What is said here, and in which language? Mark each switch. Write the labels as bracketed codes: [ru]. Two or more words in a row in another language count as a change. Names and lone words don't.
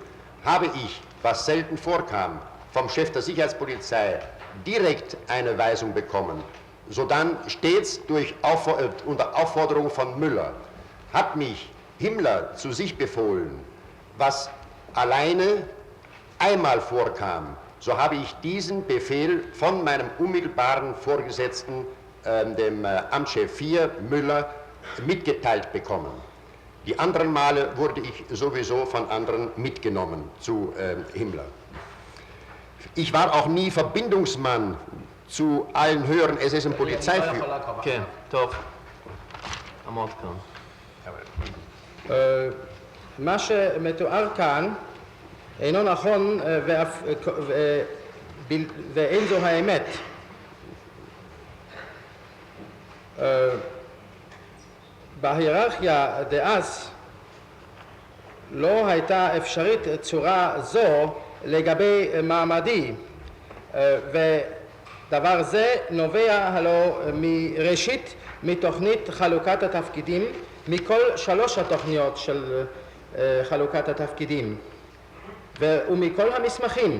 [de] Habe ich, was selten vorkam, vom Chef der Sicherheitspolizei direkt eine Weisung bekommen, sodann stets unter Aufforderung von Müller hat mich Himmler zu sich befohlen, was alleine einmal vorkam, so habe ich diesen Befehl von meinem unmittelbaren Vorgesetzten, dem Amtschef 4, Müller, mitgeteilt bekommen. Die anderen Male wurde ich sowieso von anderen mitgenommen zu Himmler. Ich war auch nie Verbindungsmann zu allen höheren SS- und Polizeiführern. [he] כן, טוב. עמוד כאן. מה שמתואר כאן אינו נכון ואין זו האמת. בהיררכיה דאז לא הייתה אפשרית צורה זו לגבי מעמדי, ודבר זה נובע הלא מראשית מתוכנית חלוקת התפקידים, מכל 3 התוכניות של חלוקת התפקידים ומכל המסמכים.